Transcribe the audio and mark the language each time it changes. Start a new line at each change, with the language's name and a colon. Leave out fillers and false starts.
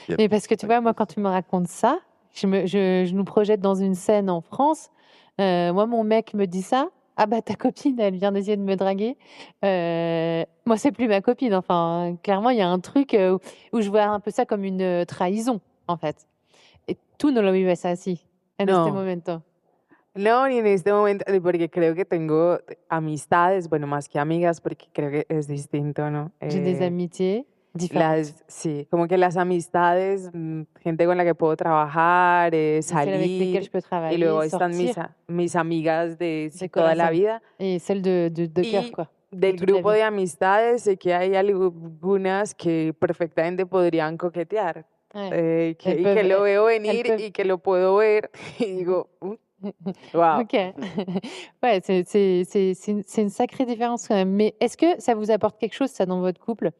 French: Mais parce que tu vois moi quand tu me racontes ça, je nous projette dans une scène en France. Moi mon mec me dit ça. Ah bah ta copine elle vient d'essayer de me draguer. Moi c'est plus ma copine. Enfin clairement il y a un truc où je vois un peu ça comme une trahison en fait.
Spanish: Et tú no lo vives así. En este momento. No, ni en este momento, porque creo que tengo amistades, bueno, más que amigas, porque creo que es distinto, ¿no?
French: J'ai des amitiés différentes.
Spanish: Sí, como que las amistades, gente con la que puedo trabajar, salir, y luego están mis amigas de toda la vida.
French: Y celles de cœur, quoi.
Spanish: Del grupo de amistades, sé que hay algunas que perfectamente podrían coquetear. Y que lo veo venir y que lo puedo ver y digo, wow.
French: Ok. Ouais, c'est une sacrée différence quand même. Mais est-ce que ça vous apporte quelque chose, ça, dans votre couple?